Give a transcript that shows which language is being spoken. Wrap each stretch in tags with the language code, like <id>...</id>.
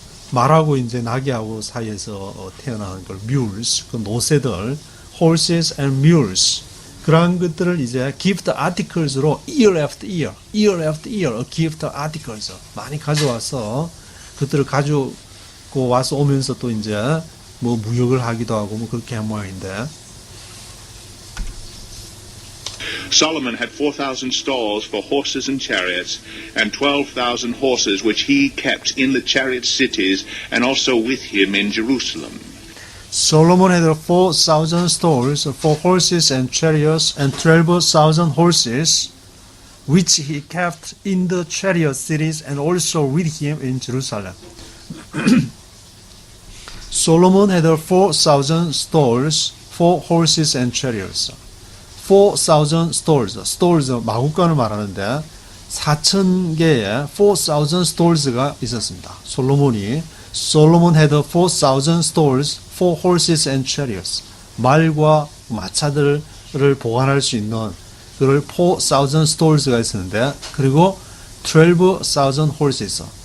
<ko>말하고 이제 나귀하고 사이에서 태어나는 걸 mules, 그 노새들,</ko> <en>horses and mules.</en> <ko>그러한 것들을 이제 gift articles로</ko> <en>year after year,</en> <ko>year after year,</ko> <en>gift articles</en> <ko>많이 가져와서 그것들을 가지고 와서 오면서 또 이제 뭐 무역을 하기도 하고 뭐 그렇게 한 모양인데.</ko> <en>Solomon had 4,000 stalls for horses and chariots, and 12,000 horses which he kept in the chariot cities, and also with him in Jerusalem. Solomon had 4,000 stalls for horses and chariots, and 12,000 horses, which he kept in the chariot cities, and also with him in Jerusalem. Solomon had 4,000 stalls for horses and chariots. 4,000 stalls,</en> <ko>마구간을 말하는데 4,000개의 4,000 stalls가 있었습니다.</ko> <en>Solomon had 4,000 stalls for horses and chariots.</en> <ko>말과 마차들을 보관할 수 있는 그걸 4,000 stalls가 있었는데 그리고</ko> <en>12,000 horses.</en>